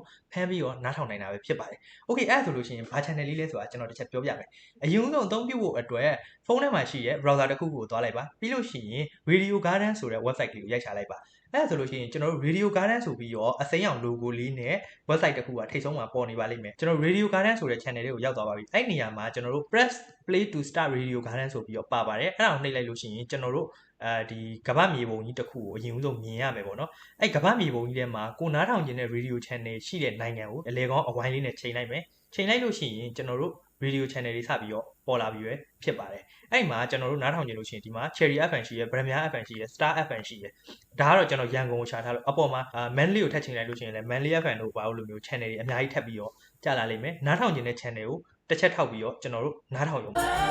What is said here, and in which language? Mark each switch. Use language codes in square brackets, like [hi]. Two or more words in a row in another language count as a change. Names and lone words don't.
[my] ဖမ်းပြီးတော့နားထောင်နိုင်တာပဲဖြစ်ပါတယ် okay အဲ့ဒါဆိုလို့ရှိရင်ဘာ channel လေးလဲဆိုတာကျွန်တော်တစ်ချက်ပြောပြမယ်အရင်ဆုံးအသုံးပြုဖို့အတွက်ဖုန်းထဲမှာရှိတဲ့ browser တစ်ခုကိုသွားလိုက်ပါပြီးလို့ရှိရင် Radio Garden ဆိုတဲ့ website လေးကိုရိုက်ချလိုက်ပါအဲ့ဒါဆိုလို့ရှိရင်ကျွန်တော်တို့ Radio Garden ဆိုပြီးတော့အစိမ်းရောင် logo လေးနဲ့ website တစ်ခုကထိပ်ဆုံး မှာပေါ်နေပါလိမ့်မယ်ကျွန်တော် Radio Garden ဆိုတဲ့ channel လေးကိုရောက်သွားပါပြီအဲ့နေရာမှာကျွန်တော်တို့ [en] press play to start Radio Garden [my] ဆိုပြီးတော့ပါပါတယ်အဲ့ဒါကိုနှိပ်လိုက်လို့ရှိရင်ကျွန်တော်တို့ဒီ ကမ္ဘာမြေပုံကြီးတစ်ခုကိုအရင်ဆုံးမြင်ရမယ်ပေါ့နော်အဲ့ကမ္ဘာမြေပုံကြီးထဲမှာကိုနားထောင်ခြင်းတဲ့ [en] radio channel [my] ရှိတဲ့နိုင်ငံကိုအလဲကောင်းအဝိုင်းလေးနဲ့ချိန်လိုက်မယ်ချိန်လိုက်လို့ရှိရင်ကျွန်တော်တို့ [en] radio channel [my] တွေစပြီးတော့ပေါ်လာပြီးပဲဖြစ်ပါတယ်အဲ့မှာကျွန်တော်တို့နားထောင်ကြည့်လို့ရှိရင်ဒီမှာ Cherry FM ရှိရယ် Premier FM ရှိရယ် Star FM ရှိရယ်ဒါကတော့ကျွန်တော်ရန်ကုန်ကိုရှာထားလို့အပေါ်မှာ Manly ကိုထပ်ချိန်လိုက်လို့ရှိရင်လည်း Manly FM တို့ဘာလို့လိုမျိုး channel တွေအများကြီးထပ်ပြီးတော့ကြာလာလိမ့်မယ်နားထောင်ကြည့်တဲ့ channel ကိုတစ်ချက်ထောက်ပြီးတော့ကျွန်တော်တို့နားထောင်ရုံ